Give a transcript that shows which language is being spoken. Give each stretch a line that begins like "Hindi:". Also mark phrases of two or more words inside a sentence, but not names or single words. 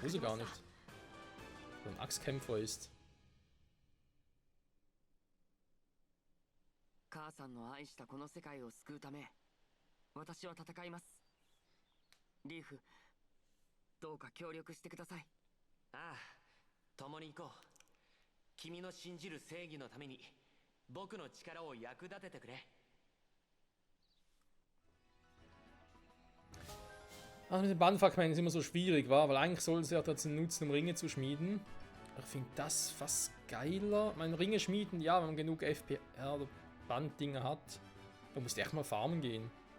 German: Wusste gar nicht. Dass er ein Axtkämpfer ist.
Japanese: 母さんの愛したこの世界を救うため私は戦います。リーフ、どうか協力してください。ああ、共に行こう。君の信じる正義のために僕の力を役立ててくれ。
German: Also mit den Bandfragmenten ist immer so schwierig, war, weil eigentlich soll es ja dazu nutzen, um Ringe zu schmieden. Ich finde das fast geiler. Meine Ringe schmieden, ja, wenn man genug FPR oder Banddinger hat. Da musst du echt mal farmen gehen.